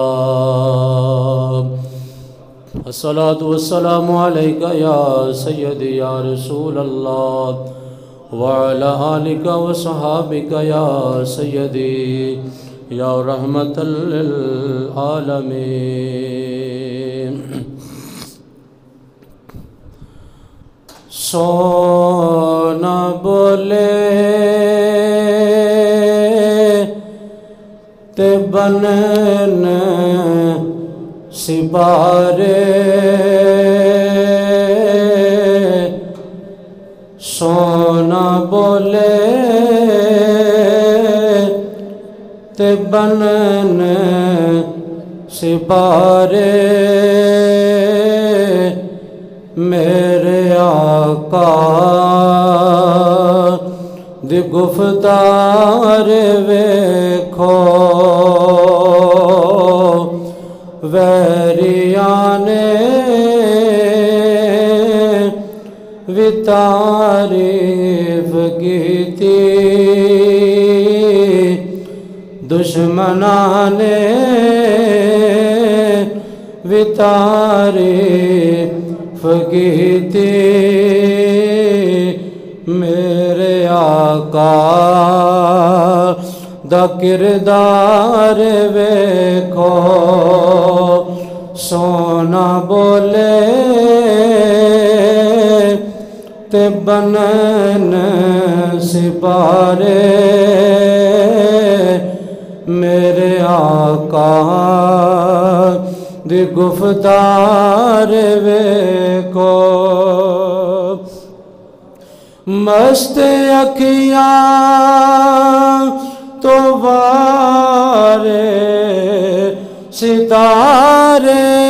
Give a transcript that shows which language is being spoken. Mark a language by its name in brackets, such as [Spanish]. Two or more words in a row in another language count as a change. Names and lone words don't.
[Arabic] الصلاة والسلام عليك يا سيدي يا رسول الله وعلى آلك وصحابك يا سيدي يا رحمة للعالمين [Punjabi] سونا بولے تے بنن سپارے سونا بولے تے بنن سپارے میرے آقا دی گفتار ویکھو ویریان وی تعریف کیتی دشمنان وی تعریف کیتی میرے آقا دا کردار ویکھو سونا بولے تے بنن سپارے میرے آقا دی گفتار ویکھو مست اکھیاں تو وارے ستارے